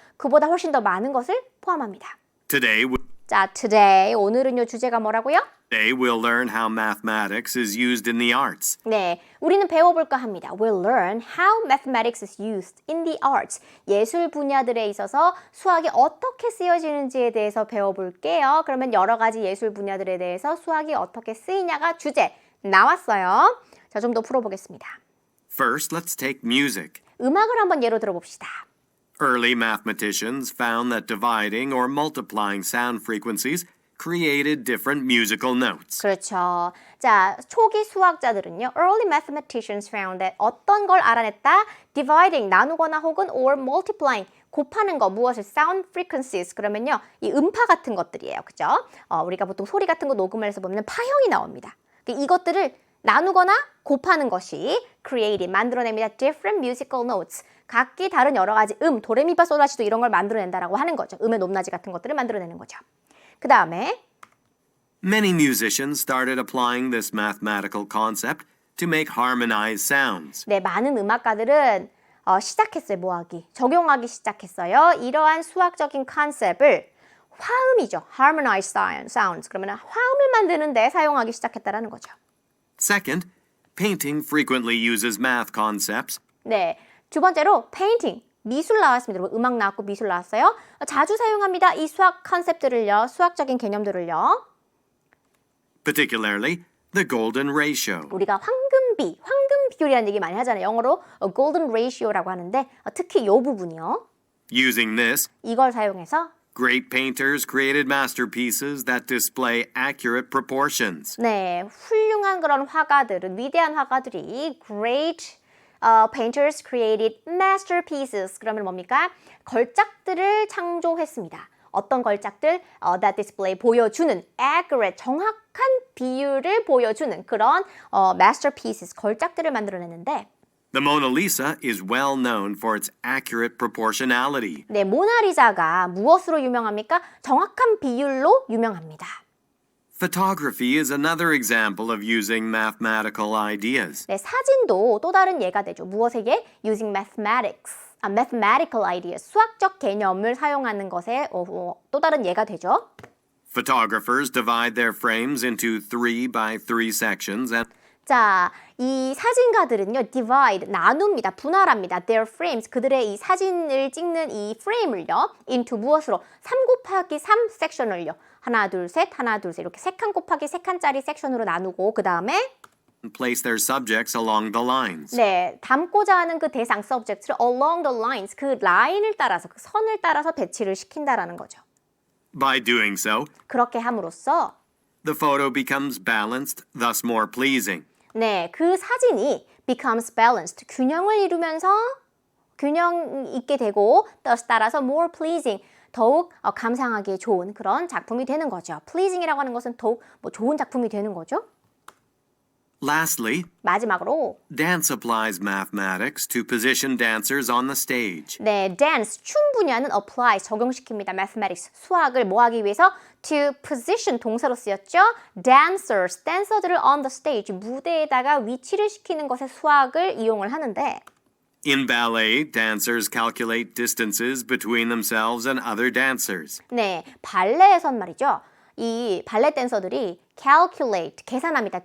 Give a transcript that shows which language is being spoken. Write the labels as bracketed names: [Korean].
[Korean] 그보다 훨씬 더 많은 것을 포함합니다. 자, today, 오늘은요 주제가 뭐라고요? [English] Today we'll learn how mathematics is used in the arts. [Korean] 네, 우리는 배워볼까 합니다. [English] We'll learn how mathematics is used in the arts. [Korean] 예술 분야들에 있어서 수학이 어떻게 쓰여지는지에 대해서 배워볼게요. 그러면 여러 가지 예술 분야들에 대해서 수학이 어떻게 쓰이냐가 주제 나왔어요. 자, 좀 더 풀어보겠습니다. [English] First, let's take music. [Korean] 음악을 한번 예로 들어봅시다. [English] Early mathematicians found that dividing or multiplying sound frequencies created different musical notes. [Korean] 그렇죠. 자, 초기 수학자들은요. [English] Early mathematicians found that [Korean] 어떤 걸 알아냈다? Dividing, 나누거나 혹은 [English] or multiplying, [Korean] 곱하는 거, 무엇을? [English] Sound frequencies. 그러면요. [Korean] 이 음파 같은 것들이에요. 그죠? 우리가 보통 소리 같은 거 녹음을 해서 보면 파형이 나옵니다. 이것들을 나누거나 곱하는 것이 created, 만들어냅니다. [English] Different musical notes. [Korean] 각기 다른 여러 가지 도레미파솔라시도 이런 걸 만들어낸다라고 하는 거죠. 음의 높낮이 같은 것들을 만들어내는 거죠. 그 다음에 [English] Many musicians started applying this mathematical concept to make harmonized sounds. [Korean] 네, 많은 음악가들은 시작했어요. 뭐하기? 적용하기 시작했어요. 이러한 수학적인 컨셉을 화음이죠. [English] harmonized sounds. [Korean] 그러면 화음을 만드는 데 사용하기 시작했다라는 거죠. [English] Second, painting frequently uses math concepts. [Korean] 네, 두 번째로 painting, 미술 나왔습니다. 여러분, 음악 나왔고 미술 나왔어요. 자주 사용합니다. 이 수학 컨셉들을요. 수학적인 개념들을요. [English] Particularly the golden ratio. [Korean] 우리가 황금 비율이라는 얘기 많이 하잖아요. 영어로 golden ratio라고 하는데 특히 이 부분이요. [English] Using this, [Korean] 이걸 사용해서 [English] great painters created masterpieces that display accurate proportions. [Korean] 네, 훌륭한 그런 화가들은 위대한 화가들이 [English] great painters created masterpieces. [Korean] 그러면 뭡니까? 걸작들을 창조했습니다. 어떤 걸작들? [English] that display, [Korean] 보여주는 accurate, 정확한 비율을 보여주는 그런 masterpieces, 걸작들을 만들어내는데 [English] The Mona Lisa is well known for its accurate proportionality. [Korean] 네, 모나리자가 무엇으로 유명합니까? 정확한 비율로 유명합니다. [English] Photography is another example of using mathematical ideas. [Korean] 네, 사진도 또 다른 예가 되죠. 무엇의 예? [English] Using mathematical ideas. [Korean] 수학적 개념을 사용하는 것에 또 다른 예가 되죠. [English] Photographers divide their frames into 3 by 3 sections and [Korean] 자, 이 사진가들은요, divide, 나눕니다, 분할합니다. [English] Their frames, [Korean] 그들의 이 사진을 찍는 이 프레임을요, into 무엇으로? 3 곱하기 3 섹션을요. 하나, 둘, 셋, 하나, 둘, 셋. 이렇게 3칸 곱하기 3칸짜리 섹션으로 나누고, 그 다음에 [English] and place their subjects along the lines. [Korean] 네, 담고자 하는 그 대상 subject를 [English] along the lines, [Korean] 그 라인을 따라서, 그 선을 따라서 배치를 시킨다라는 거죠. [English] By doing so, [Korean] 그렇게 함으로써 [English] the photo becomes balanced, thus more pleasing. [Korean] 네, 그 사진이 [English] becomes balanced, [Korean] 균형을 이루면서 균형 있게 되고 thus 따라서 [English] more pleasing, [Korean] 더욱 감상하기에 좋은 그런 작품이 되는 거죠. pleasing이라고 하는 것은 더욱 좋은 작품이 되는 거죠. [English] Lastly, [Korean] 마지막으로 [English] dance applies mathematics to position dancers on the stage. [Korean] 네, dance, 춤 분야는 apply, 적용시킵니다. mathematics, 수학을 뭐 하기 위해서? [English] to position, [Korean] 동사로 쓰였죠. dancers, 댄서들을 [English] on the stage, [Korean] 무대에다가 위치를 시키는 것에 수학을 이용을 하는데 [English] In ballet, dancers calculate distances between themselves and other dancers. [Korean] 네, 발레에선 말이죠. 이 발레 댄서들이 calculate, 계산합니다.